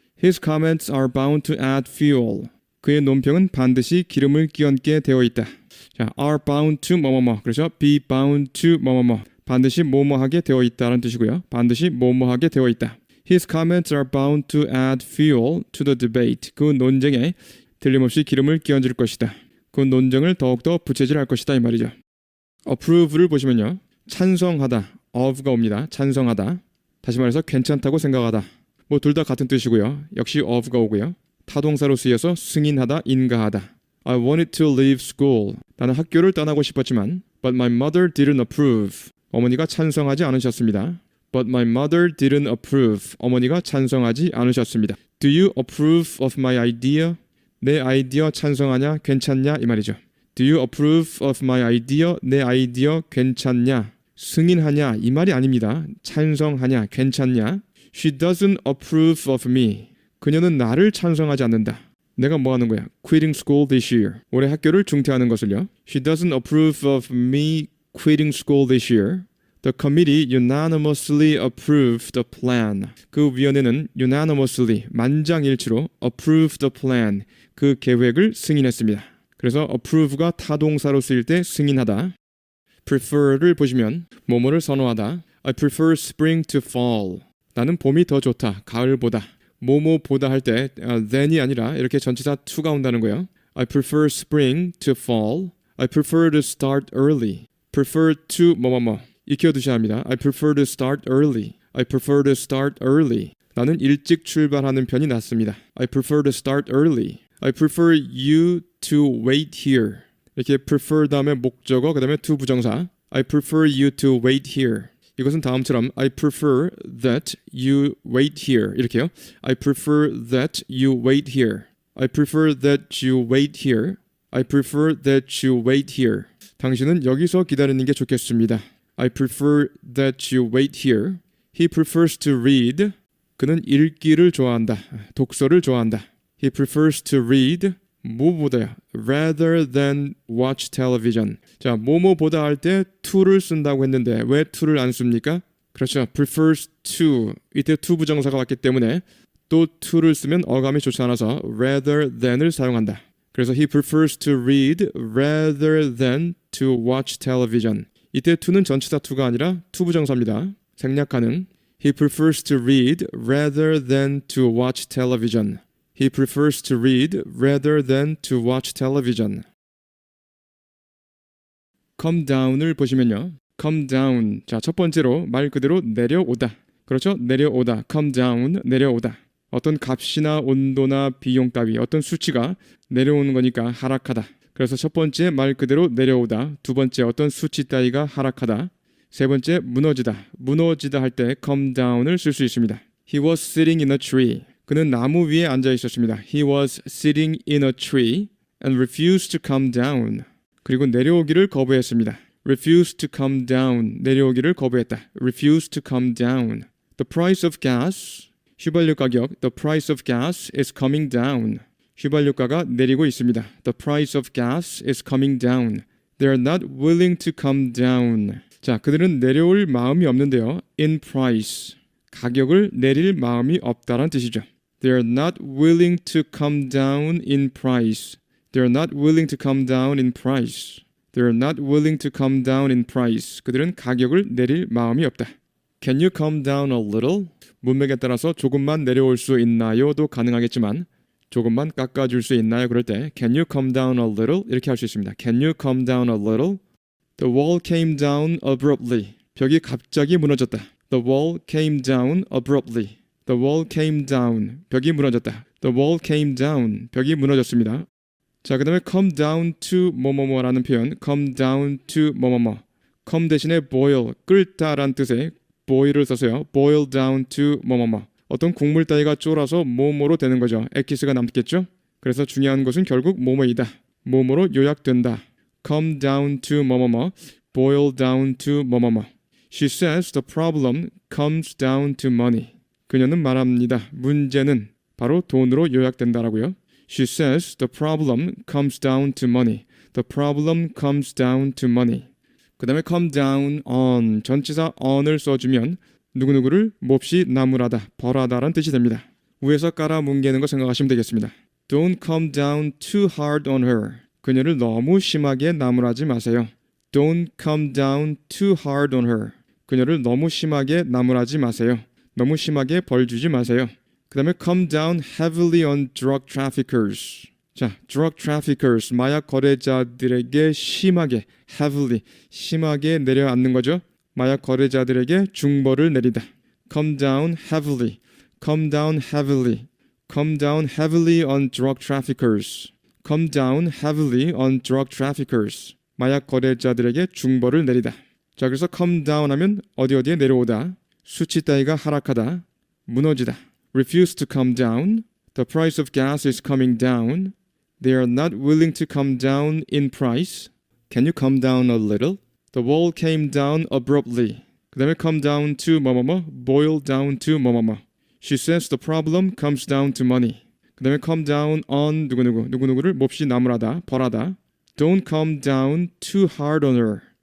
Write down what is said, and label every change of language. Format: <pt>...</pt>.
<en>His comments are bound to add fuel.</en> <ko>그의 논평은 반드시 기름을 끼얹게 되어 있다. 자, are bound to 그래서 be bound to 반드시 뭐뭐하게 되어 있다라는 뜻이고요. 반드시 뭐뭐하게 되어 있다.</ko> <en>His comments are bound to add fuel to the debate.</en> <ko>그 논쟁에 틀림없이 기름을 끼얹을 것이다. 그 논쟁을 더욱더 부채질할 것이다 이 말이죠. approve를 보시면요. 찬성하다, of가 옵니다. 찬성하다. 다시 말해서 괜찮다고 생각하다. 뭐 둘 다 같은 뜻이고요. 역시 of가 오고요. 타동사로 쓰여서 승인하다, 인가하다.</ko> <en>I wanted to leave school.</en> <ko>나는 학교를 떠나고 싶었지만</ko> <en>but my mother didn't approve.</en> <ko>어머니가 찬성하지 않으셨습니다.</ko> <en>But my mother didn't approve.</en> <ko>어머니가 찬성하지 않으셨습니다.</ko> <en>Do you approve of my idea?</en> <ko>내 아이디어 찬성하냐? 괜찮냐? 이 말이죠.</ko> <en>Do you approve of my idea?</en> <ko>내 아이디어 괜찮냐? 승인하냐? 이 말이 아닙니다. 찬성하냐? 괜찮냐?</ko> <en>She doesn't approve of me.</en> <ko>그녀는 나를 찬성하지 않는다. 내가 뭐 하는 거야?</ko> <en>Quitting school this year.</en> <ko>올해 학교를 중퇴하는 것을요.</ko> <en>She doesn't approve of me quitting school this year. The committee unanimously approved the plan.</en> <ko>그 위원회는 unanimously, 만장일치로</ko> <en>approve the plan,</en> <ko>그 계획을 승인했습니다. 그래서 approve가 타동사로 쓰일 때 승인하다. prefer를 보시면 뭐뭐를 선호하다.</ko> <en>I prefer spring to fall.</en> <ko>나는 봄이 더 좋다. 가을보다. 뭐뭐보다 할 때 than이 아니라 이렇게 전치사 to가 온다는 거예요.</ko> <en>I prefer spring to fall. I prefer to start early.</en> <ko>prefer to 뭐뭐뭐 익혀두셔야 합니다.</ko> <en>I prefer to start early. I prefer to start early.</en> <ko>나는 일찍 출발하는 편이 낫습니다.</ko> <en>I prefer to start early. I prefer you to wait here.</en> <ko>이렇게 prefer 다음에 목적어, 그 다음에 to 부정사.</ko> <en>I prefer you to wait here.</en> <ko>이것은 다음처럼</ko> <en>I prefer that you wait here.</en> <ko>이렇게요.</ko> <en>I prefer that you wait here. I prefer that you wait here. I prefer that you wait here.</en> <ko>당신은 여기서 기다리는 게 좋겠습니다.</ko> <en>I prefer that you wait here. He prefers to read.</en> <ko>그는 읽기를 좋아한다. 독서를 좋아한다.</ko> <en>He prefers to read.</en> <ko>뭐보다요?</ko> <en>Rather than watch television.</en> <ko>자, 뭐뭐보다 할 때 to를 쓴다고 했는데 왜 to를 안 씁니까? 그렇죠. prefers to. 이때 to 부정사가 왔기 때문에 또 to를 쓰면 어감이 좋지 않아서 rather than을 사용한다.</ko> <en>그래서 he prefers to read rather than to watch television.</en> <ko>이때 to는 전치사 to가 아니라 to 부정사입니다.</ko> <en>생략하는 He prefers to read rather than to watch television. He prefers to read rather than to watch television.</en> <ko>come down을 보시면요.</ko> <en>come down.</en> <ko>자, 첫 번째로 말 그대로 내려오다. 그렇죠? 내려오다. come down. 내려오다. 어떤 값이나 온도나 비용 따위 어떤 수치가 내려오는 거니까 하락하다. 그래서 첫 번째 말 그대로 내려오다. 두 번째 어떤 수치 따위가 하락하다. 세 번째 무너지다. 무너지다 할 때 come down을 쓸 수 있습니다.</ko> <en>He was sitting in a tree.</en> <ko>그는 나무 위에 앉아 있었습니다.</ko> <en>He was sitting in a tree and refused to come down.</en> <ko>그리고 내려오기를 거부했습니다.</ko> <en>refused to come down.</en> <ko>내려오기를 거부했다.</ko> <en>refused to come down. The price of gas.</en> <ko>휘발유 가격.</ko> <en>The price of gas is coming down.</en> <ko>휘발유가가 내리고 있습니다.</ko> <en>The price of gas is coming down. They are not willing to come down.</en> <ko>자, 그들은 내려올 마음이 없는데요.</ko> <en>in price.</en> <ko>가격을 내릴 마음이 없다란 뜻이죠.</ko> <en>They are not willing to come down in price. They are not willing to come down in price. They are not willing to come down in price.</en> <ko>그들은 가격을 내릴 마음이 없다.</ko> <en>Can you come down a little?</en> <ko>문맥에 따라서 조금만 내려올 수 있나요?도 가능하겠지만 조금만 깎아줄 수 있나요? 그럴 때</ko> <en>Can you come down a little?</en> <ko>이렇게 할 수 있습니다.</ko> <en>Can you come down a little? The wall came down abruptly.</en> <ko>벽이 갑자기 무너졌다.</ko> <en>The wall came down abruptly. The wall came down.</en> <ko>벽이 무너졌다.</ko> <en>The wall came down.</en> <ko>벽이 무너졌습니다. 자, 그 다음에 come down to 뭐뭐뭐라는 표현. come down to 뭐뭐뭐. come 대신에 boil, 끓다란 뜻의 boil을 써서요. boil down to 뭐뭐뭐. 어떤 국물 따위가 쫄아서 뭐뭐로 되는 거죠. 엑기스가 남겠죠. 그래서 중요한 것은 결국 뭐뭐이다. 뭐뭐로 요약된다. come down to 뭐뭐뭐. boil down to 뭐뭐뭐.</ko> <en>She says the problem comes down to money.</en> <ko>그녀는 말합니다. 문제는 바로 돈으로 요약된다라고요.</ko> <en>She says the problem comes down to money. The problem comes down to money.</en> <ko>그 다음에 come down on, 전치사 on을 써주면 누구누구를 몹시 나무라다, 벌하다란 뜻이 됩니다. 위에서 깔아뭉개는 거 생각하시면 되겠습니다.</ko> <en>Don't come down too hard on her.</en> <ko>그녀를 너무 심하게 나무라지 마세요.</ko> <en>Don't come down too hard on her.</en> <ko>그녀를 너무 심하게 나무라지 마세요. 너무 심하게 벌 주지 마세요. 그 다음에</ko> <en>come down heavily on drug traffickers.</en> <ko>자, drug traffickers, 마약 거래자들에게 심하게, heavily, 심하게 내려앉는 거죠. 마약 거래자들에게 중벌을 내리다.</ko> <en>come down heavily, come down heavily, come down heavily on drug traffickers. come down heavily on drug traffickers.</en> <ko>마약 거래자들에게 중벌을 내리다. 자, 그래서 come down 하면 어디에 내려오다. 수치 따위가 하락하다. 무너지다.</ko> <en>refuse to come down. The price of gas is coming down. They are not willing to come down in price. Can you come down a little? The wall came down abruptly.</en> <ko>그 다음에 come down to 뭐뭐뭐, boil down to 뭐뭐뭐.</ko> <en>She says the problem comes down to money.</en> <ko>그 다음에 come down on 누구누구를 몹시 나무라다, 벌하다.</ko> <en>Don't come down too hard on her.</en>